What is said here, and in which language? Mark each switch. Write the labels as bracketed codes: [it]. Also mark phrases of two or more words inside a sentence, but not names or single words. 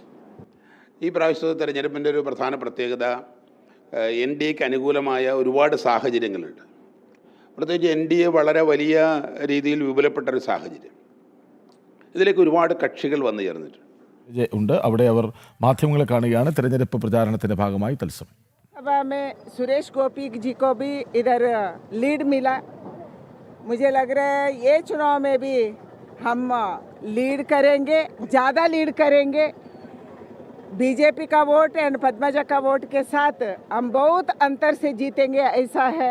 [ml] ഈ പ്രാവശ്യത്തെ തെരഞ്ഞെടുപ്പിൻ്റെ ഒരു പ്രധാന പ്രത്യേകത NDAക്ക് അനുകൂലമായ ഒരുപാട് സാഹചര്യങ്ങളുണ്ട്. പ്രത്യേകിച്ച് NDA വളരെ വലിയ രീതിയിൽ വിപുലപ്പെട്ടൊരു സാഹചര്യം. ഇതിലേക്ക് ഒരുപാട് കക്ഷികൾ വന്നു ചേർന്നിട്ടുണ്ട്. ഉണ്ട്. അവിടെ അവർ മാധ്യമങ്ങളെ കാണുകയാണ്. തെരഞ്ഞെടുപ്പ് പ്രചാരണത്തിന്റെ ഭാഗമായി തത്സമയം. [hi] अब हमें सुरेश गोपी जी को भी इधर लीड मिला. मुझे लग रहा है ये चुनाव में भी हम लीड करेंगे, ज़्यादा लीड करेंगे. बीजेपी का [en] vote and [hi] पद्मजा का वोट के साथ हम बहुत अंतर से जीतेंगे, ऐसा है.